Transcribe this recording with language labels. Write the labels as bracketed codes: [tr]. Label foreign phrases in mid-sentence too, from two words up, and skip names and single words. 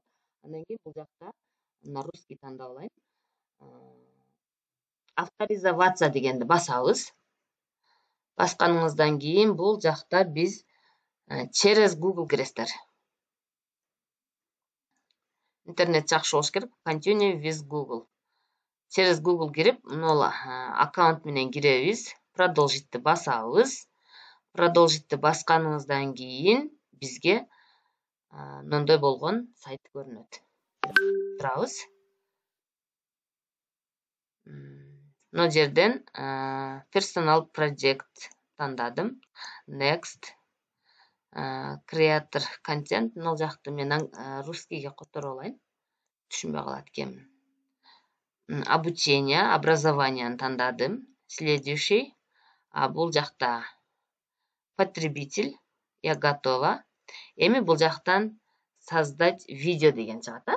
[ky] Андан кийин бул жакта мына русский тандап алайын. Авторизоваться дегенди басабыз. Басканыңыздан кийин бул жакта биз через Google киресиздер. Интернет жакшы болуш керек. [en] Continue with Google. [ky] Через Google кирип, мына аккаунт менен киребиз. Продолжитти басабыз. Продолжитти басканыңыздан кийин бизге мындай болгон сайт көрүнөт. Турабыз. Мына жерден [en] personal project [ky] тандадым. [en] Next. Creator content. [ky] Мына жакты мен русскийге которуп алайын. Түшүнбөй калат экенмин. [ru] Обучение, образование тандадым. [ky] Следующий. Бул жакта потребитель. [ru] Я готова. [ky] Эми бул жактан [ru] создать видео [ky] деген чыгат.